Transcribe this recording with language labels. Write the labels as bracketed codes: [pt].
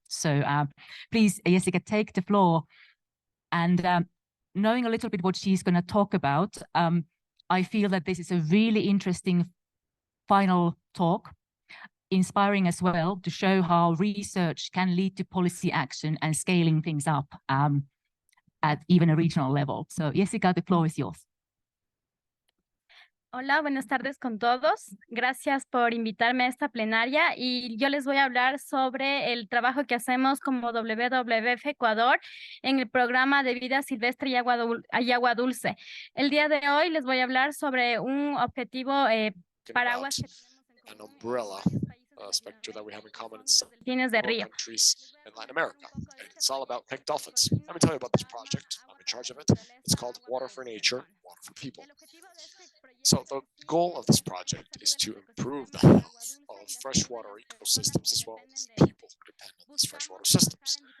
[en] So please, Jessica, take the floor. And knowing a little bit what she's going to talk about, I feel that this is a really interesting final talk, inspiring as well to show how research can lead to policy action and scaling things up at even a regional level. So, Jessica, the floor is yours. [es] Hola, buenas tardes con todos. Gracias por invitarme a esta plenaria y yo les voy a hablar sobre el trabajo que hacemos como WWF Ecuador en el programa de vida silvestre y agua dulce. El día de hoy les voy a hablar sobre un objetivo paraguas que tenemos en [en] umbrella spectrum that we have in common in some [es] de [en] countries in Latin America. And it's all about pink dolphins. Let me tell you about this project. I'm in charge of it. It's called Water for Nature, Water for People. So the goal of this project is to improve the health of freshwater ecosystems as well as people who depend on these freshwater systems.